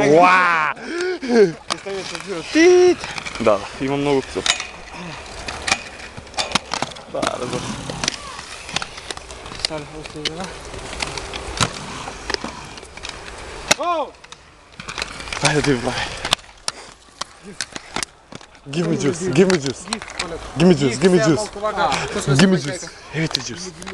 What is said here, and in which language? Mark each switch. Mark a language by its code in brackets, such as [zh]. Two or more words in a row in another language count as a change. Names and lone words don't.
[mk] Уа! Да, има многу цел. Да, разбор. Сали, остави го. Ајде ти прави. [en] Give me juice. Give me juice. [mk] Еве ти juice.